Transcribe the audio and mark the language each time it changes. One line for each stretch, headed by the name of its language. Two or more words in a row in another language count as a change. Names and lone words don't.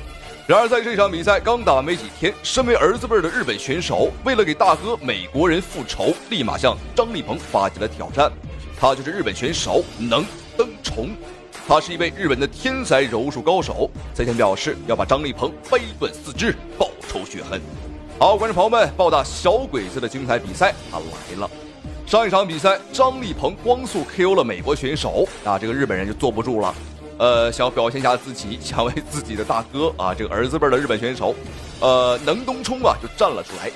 Chinese: 然而在这场比赛刚打完没几天，身为儿子辈的日本选手为了给大哥美国人复仇，立马向张立鹏发起了挑戰。他就是日本选手能登崇。他是一位日本的天才柔術高手，赛前表示要把张立鹏掰斷四肢，報仇雪恨。好，觀眾朋友們，暴打小鬼子的精彩比賽他來了。上一場比賽，張立鵬光速 KO 了美國選手，這個日本人就坐不住了，想要表現一下自己，想為自己的大哥這個兒子輩的日本選手，能東衝就站了出來。